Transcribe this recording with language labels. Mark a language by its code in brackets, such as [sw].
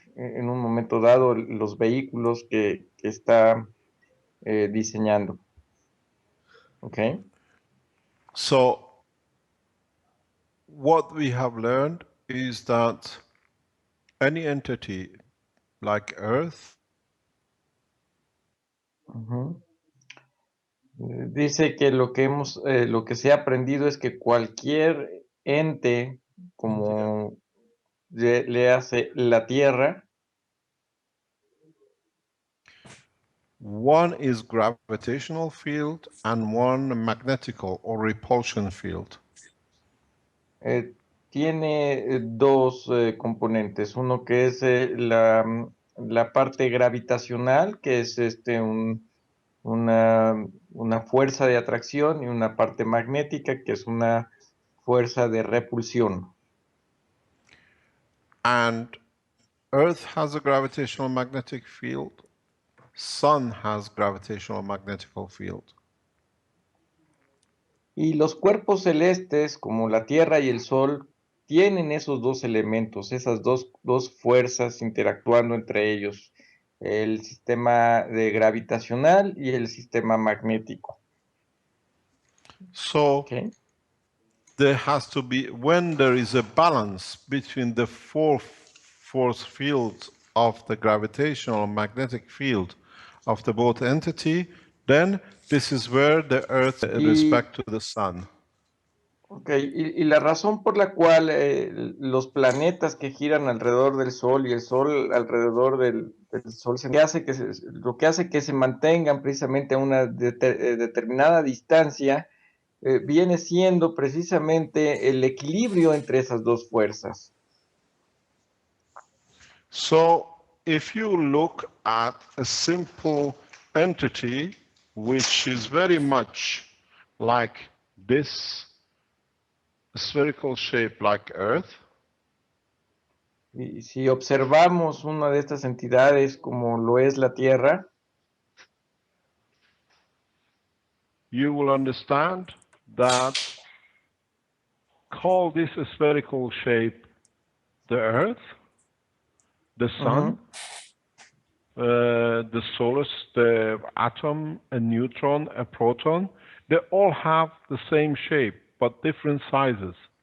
[es] en un momento dado los vehículos que está diseñando. [en] Okay. So what we have learned is that any entity like Earth Ujú. [es] Dice que lo que se ha aprendido es que cualquier ente, como le hace la Tierra, [en] one is gravitational field and one magnetical or repulsion field. [es] tiene dos componentes. Uno que es la parte gravitacional, que es una fuerza de atracción, y una parte magnética, que es una fuerza de repulsión. [en] And Earth has a gravitational magnetic field. Sun has gravitational magnetical field. [es] Y los cuerpos celestes, como la Tierra y el Sol, tienen esos dos elementos, esas dos fuerzas interactuando entre ellos, el sistema de gravitacional y el sistema magnético. [en] So Okay. there has to be, when there is a balance between the four force fields of the gravitational and magnetic field of the both entity, then this is where the Earth respect to the Sun. Okay. [es] Y la razón por la cual los planetas que giran alrededor del Sol y el Sol alrededor del Sol, lo que hace que se mantengan precisamente a una determinada distancia, viene siendo precisamente el equilibrio entre esas dos fuerzas. [en] So if you look at a simple entity which is very much like this spherical shape like Earth, [es] Y si observamos una de estas entidades como lo es la Tierra, [en] you will understand that call this spherical shape the Earth, the Sun, the solar, the atom, a neutron, a proton, they all have the same shape but different sizes.